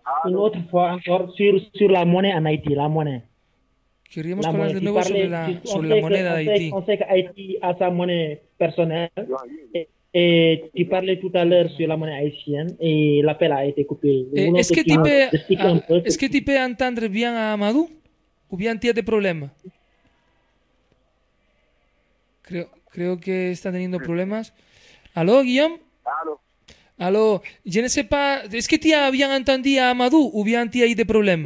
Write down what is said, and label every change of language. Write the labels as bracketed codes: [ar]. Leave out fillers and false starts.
[fr] Une autre fois encore sur la monnaie en Haïti, la monnaie. [es] Queríamos hablar de nuevo sobre la moneda de Haití. [fr] On sait que Haïti a sa monnaie personnelle. Et tu parlais tout à l'heure sur la monnaie haïtienne et l'appel a été coupé. Est-ce que tu peux entendre bien Amadou ou bien tu as des problèmes? [es] Creo que está teniendo problemas. [fr] Allô, Guillaume? Allô. Je ne sais pas. Est-ce que tu as bien entendu Amadou ou bien tu as eu des problèmes?